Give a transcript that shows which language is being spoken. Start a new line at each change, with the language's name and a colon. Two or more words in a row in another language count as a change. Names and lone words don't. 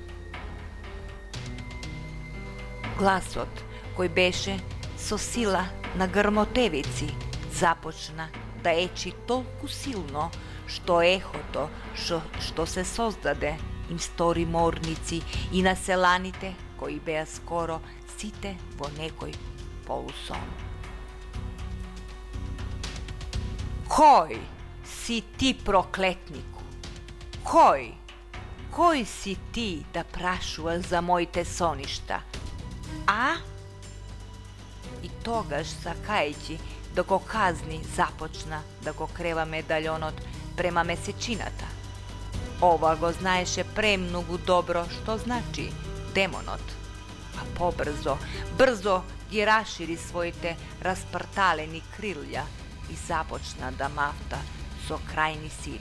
Macedonian: Гласот, кој беше со сила на грмотевици, започна да ечи толку силно, што ехото што се создаде им стори морници и на селаните кои беа скоро сите во некој полусон. Кој си ти, проклетнику? Кој си ти да прашуваш за мојте соништа? A? И тогаж сакајеќи да го казни започна да го крева медаљонот према месечината. Ова го знаеше премногу добро што значи демонот. А брзо ги рашири својте распрталени крилја и започна да мафта со крајни сили.